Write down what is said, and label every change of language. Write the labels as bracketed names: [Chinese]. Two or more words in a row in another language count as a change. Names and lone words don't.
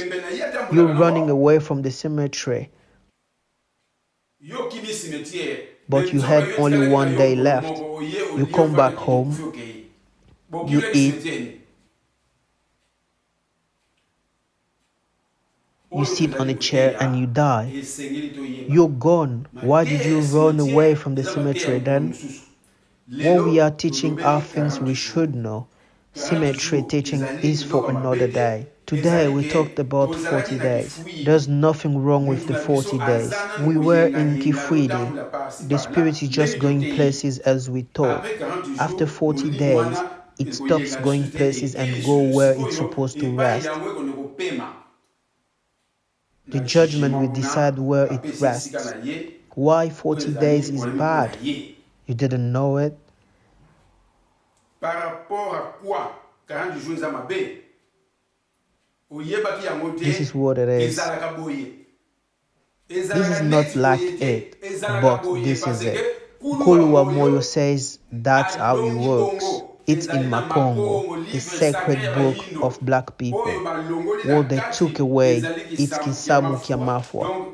[English] You're running away from the cemetery. But you had only one day left. You come back home, you eat, You sit on a chair and you die. [Lingala] esengeli toyeba [English] You're gone. Why did you run away from the cemetery then? What we are teaching are things we should know. Cemetery teaching is for another day. Today we talked about 40 days. There's nothing wrong with the 40 days. We were in Kifwidi. The spirit is just going places as we thought. After 40 days, it stops going places and go where it's supposed to rest. The judgment will decide where it rests. Why 40 days is bad? You didn't know it? [French] Par rapport à quoi 40 jours [Lingala] eza mabe oyebaki yango te. This is what it is. Ezalaka boye. [English] This is not like it, but this is it. Kuluwa Moyo says that's how it works. It's in Makongo, the sacred book of black people. What they took away, it's Kisamu Kiamafwa.